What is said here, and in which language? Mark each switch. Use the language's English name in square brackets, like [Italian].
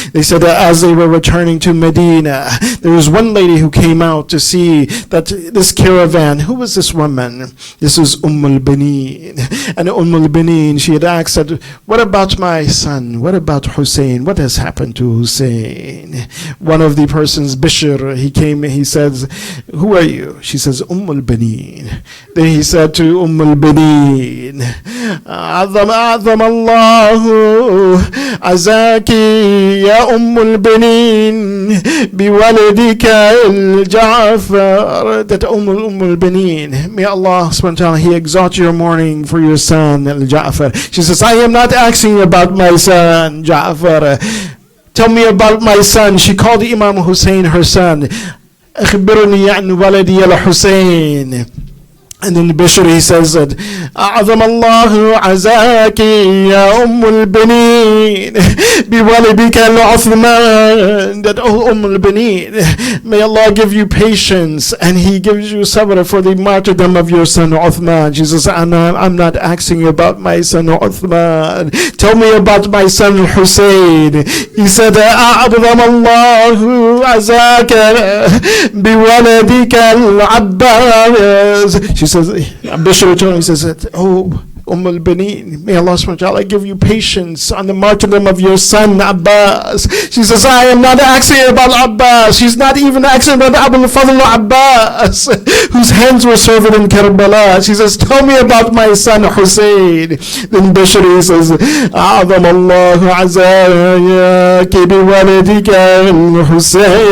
[English] They said that as they were returning to Medina, there was one lady who came out to see that this caravan. Who was this woman? This is al-Banin. And al-Banin, she had asked, said, what about my son? What about Hussein? What has happened to Hussein? One of the persons, Bishr, he came, he says, who are you? She says, al-Banin. Then he said to al-Banin, [Arabic] أعظم الله عزاك يا البنين بولدك الجعفر. [English] That al-Banin, may Allah subhanahu wa ta'ala, He exalt your mourning for your son al-Ja'far. She says, I am not asking you about my son Ja'far. Tell me about my son. She called Imam Hussein her son. [Arabic] أخبرني عن ولدي الحسين. [English] And then Bishr, he says that [Arabic] أعظم الله عزاك يا البنين بولدك العثمان. [English] That, oh al-Banin, may Allah give you patience and He gives you sabr for the martyrdom of your son Uthman. She says, I'm not asking you about my son Uthman. Tell me about my son Hussein. He said, [Arabic] أعظم الله عزاك بولدك العباس. [English] She says, Bishr told him, he says, oh, al-Banin, may Allah subhanahu wa ta'ala give you patience on the martyrdom of your son Abbas. She says, I am not asking about Abbas. She's not even asking about Abu al-Fadl Abbas, whose hands were severed in Karbala. She says, tell me about my son Hussein. Then Bishr, he says, [Arabic] أعظم الله عزاك بولدك الحسين.